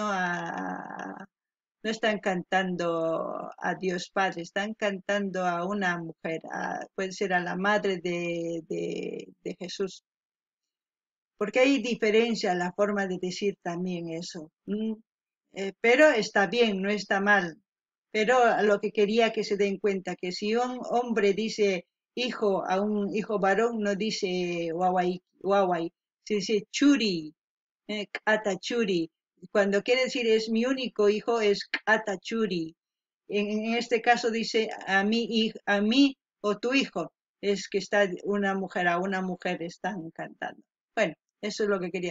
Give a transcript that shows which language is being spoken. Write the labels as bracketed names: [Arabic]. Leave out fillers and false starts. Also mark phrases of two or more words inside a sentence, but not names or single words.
[Spanish] no están cantando a Dios Padre, están cantando a una mujer, puede ser a la madre de Jesús, porque hay diferencia en la forma de decir también eso. Pero está bien, no está mal. Pero lo que quería que se den cuenta, que si un hombre dice hijo a un hijo varón, no dice [Quechua] wawai, wawai, [Spanish] se dice [Quechua] churi, kata churi. [Spanish] Cuando quiere decir es mi único hijo, es [Quechua] kata churi. [Spanish] En este caso dice a mí o tu hijo, es que está una mujer, a una mujer están cantando. Bueno, eso es lo que quería.